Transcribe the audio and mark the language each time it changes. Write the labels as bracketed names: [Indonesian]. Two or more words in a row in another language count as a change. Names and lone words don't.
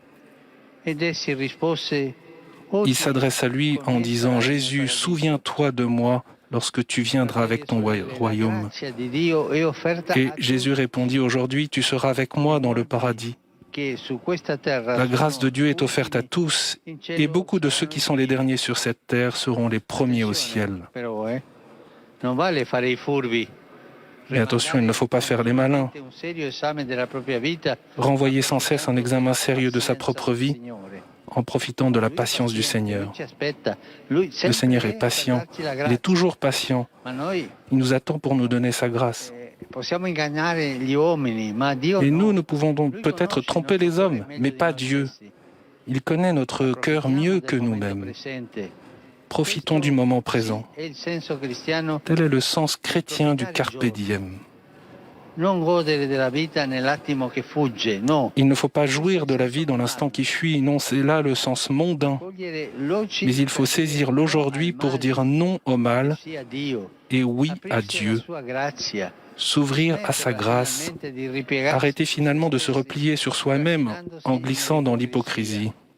[French] Il s'adresse à lui en disant « Jésus, souviens-toi de moi lorsque tu viendras avec ton royaume. » Et Jésus répondit « Aujourd'hui, tu seras avec moi dans le paradis. » La grâce de Dieu est offerte à tous, et beaucoup de ceux qui sont les derniers sur cette terre seront les premiers au ciel. [Italian] Non vale fare i furbi. [French] Mais attention, il ne faut pas faire les malins, [Italian] Un serio esame della propria vita, [French] renvoyer sans cesse un examen sérieux de sa propre vie en profitant de la patience du Seigneur. Le Seigneur est patient, il est toujours patient, il nous attend pour nous donner sa grâce. Et nous pouvons donc peut-être tromper les hommes, mais pas Dieu. Il connaît notre cœur mieux que nous-mêmes. Profitons du moment présent. Tel est le sens chrétien du [Latin] carpe diem. [French] Il ne faut pas jouir de la vie dans l'instant qui fuit, non, c'est là le sens mondain. Mais il faut saisir l'aujourd'hui pour dire non au mal et oui à Dieu. S'ouvrir à sa grâce, arrêter finalement de se replier sur soi-même en glissant dans l'hypocrisie.